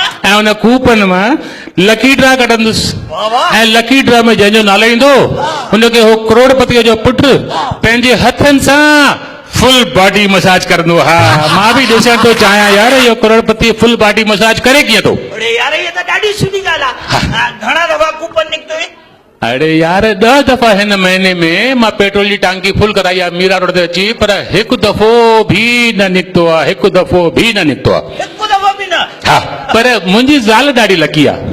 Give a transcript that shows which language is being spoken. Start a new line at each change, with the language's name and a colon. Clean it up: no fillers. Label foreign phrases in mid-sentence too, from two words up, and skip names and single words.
Sindhi: ऐं हुन कूपन मां लकी ड्रा कढंदुसि, वाह वाह, ऐं लकी ड्रा में जंहिंजो नालो ईंदो हुनखे हो करोड़पतीअ जो पुटु पंहिंजे हथनि सां फुल बॉडी मसाज करंदो। हा, मां बि ॾिसण थो चाहियां यार, इहो करोड़पति फुल बॉडी मसाज करे कीअं थो? अरे यार
Hindi: ये तो
Sindhi: ॾाढी सुठी ॻाल्हि आहे। घणा दफ़ा कूपन निकितो है? अरे यार 10 दफ़ा हिन महीने में मां पेट्रोल जी टांकी फुल कराई आहे मीरा रोड ते अची, पर हिकु दफ़ो बि न निकितो आहे, हिकु दफ़ो बि न निकितो आहे। हिकु दफ़ो बि न? हा, पर मुंहिंजी ज़ाल ॾाढी लकी आहे।